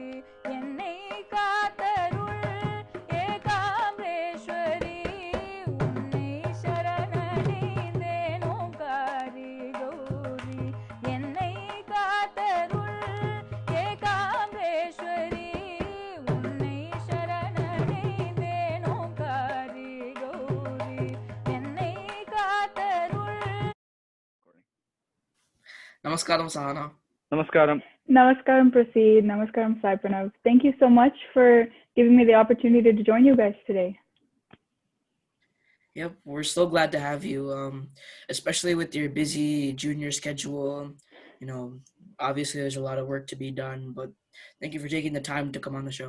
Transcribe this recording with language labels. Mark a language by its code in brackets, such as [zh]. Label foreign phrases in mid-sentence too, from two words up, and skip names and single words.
[ta] என்னை காத்தருள் ஏகாம்பரேஸ்வரி உன்னை சரணடைந்தேன் ஓம்காரி கௌரி என்னை காத்தருள் ஏகாம்பரேஸ்வரி உன்னை சரணடைந்தேன் ஓம்காரி கௌரி என்னை காத்தருள். [en] Namaskaram, Sahana. Namaskaram. Namaskaram, Prasid. Namaskaram, Sai Pranav. Thank you so much for giving me the opportunity to join you guys today. Yep, we're so glad to have you, especially with your busy junior schedule. You know, obviously there's a lot of work to be done, but thank you for taking the time to come on the show.